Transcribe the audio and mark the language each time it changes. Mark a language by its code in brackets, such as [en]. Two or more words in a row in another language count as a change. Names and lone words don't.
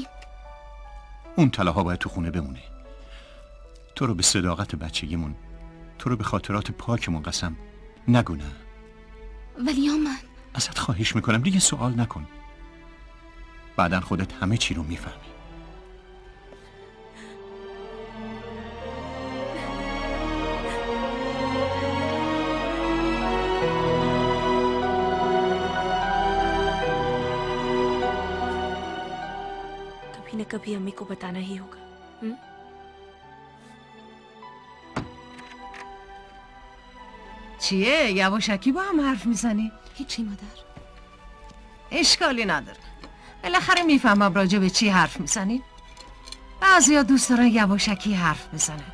[fa] اون طلاها باید تو خونه بمونه. تو رو به صداقت بچگیمون، تو رو به خاطرات پاکمون قسم نگو نه. ولی آمن ازت خواهش میکنم دیگه سوال نکن. بعدن خودت همه چی رو میفهمی. [hi] कभी न कभी अम्मी को बताना ही होगा. [fa] چیه؟ یواشکی با هم حرف میزنی؟ هیچی مادر. اشکالی نداره. بالاخره میفهمم راجع به چی حرف میزنی. بعضیا دوست دارن یواشکی حرف بزنن.